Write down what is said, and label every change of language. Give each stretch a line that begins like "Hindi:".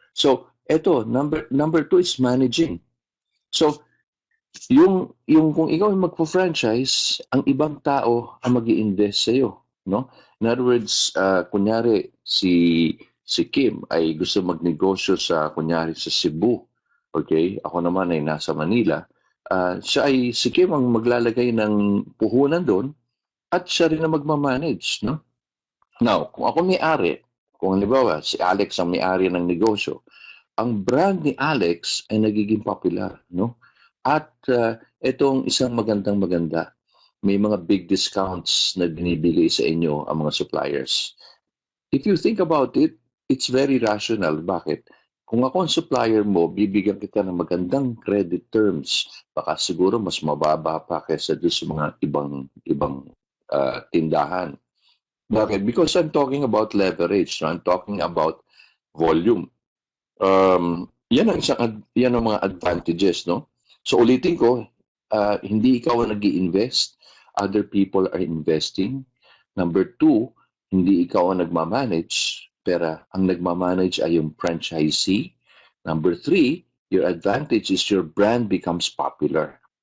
English: So eto, number 2 is managing.
Filipino: So, yung kung ikaw ay magpo-franchise, ang ibang tao ang mag-i-invest sa iyo, no? In other words, kunyari si Kim ay gusto magnegosyo kunyari sa Cebu. Okay? Ako naman ay nasa Manila. Si Kim ang maglalagay ng puhunan doon at siya rin ang magmamanage, no? Now, kung ako may-ari, kung halimbawa si Alex ang may-ari ng negosyo, ang brand ni Alex ay nagiging popular, no? At itong isang maganda, may mga big discounts na binibigay sa inyo ang mga suppliers.
English: If you think about it, it's very rational.
Filipino: Bakit? Kung ako ang supplier mo, bibigyan kita ng magandang credit terms. Baka siguro mas mababa pa kaysa doon sa mga ibang tindahan. Bakit?
English: Because I'm talking about leverage. No? I'm talking about volume.
Filipino: Yan ang mga advantages, no? So ulitin ko, hindi ikaw ang nag-i-invest,
English: other people are investing.
Filipino: Number two, hindi ikaw ang nagmamanage, pero ang nagmamanage ay yung franchisee.
English: Number three, your advantage is your brand becomes popular.